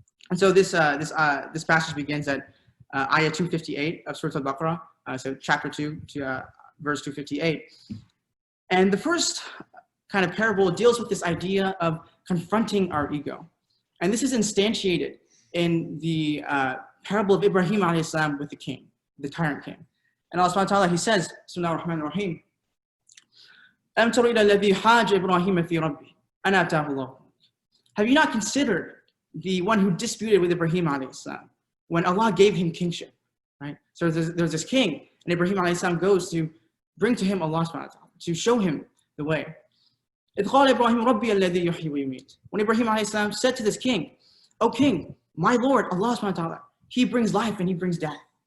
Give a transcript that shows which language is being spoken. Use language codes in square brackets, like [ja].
[en] And so this passage begins at ayah 258 of Surah Al-Baqarah, so chapter 2 to verse 258. And the first kind of parable deals with this idea of confronting our ego. And this is instantiated in the parable of Ibrahim alayhi salam with the king, the tyrant king. And Allah subhanahu wa ta'ala, He says, Bismillahir Rahmanir Rahim, [ar] أَلَمْ تَرَ إِلَى الَّذِي حَاجَ إِبْرَاهِيمَ فِي رَبِّهِ أَنْ آتَاهُ اللَّهُ. [en] Have you not considered the one who disputed with Ibrahim alayhi salam when Allah gave him kingship, right? So there's this king, and Ibrahim alayhi salam goes to bring to him Allah subhanahu wa ta'ala, to show him the way. [ar] إِذْ قَالَ إِبْرَاهِيمُ رَبِّيَ الَّذِي يُحْيِي وَيُمِيتُ. [en] When Ibrahim alayhi salam said to this king, "O king, my Lord, Allah subhanahu wa ta'ala, He brings life and He brings death."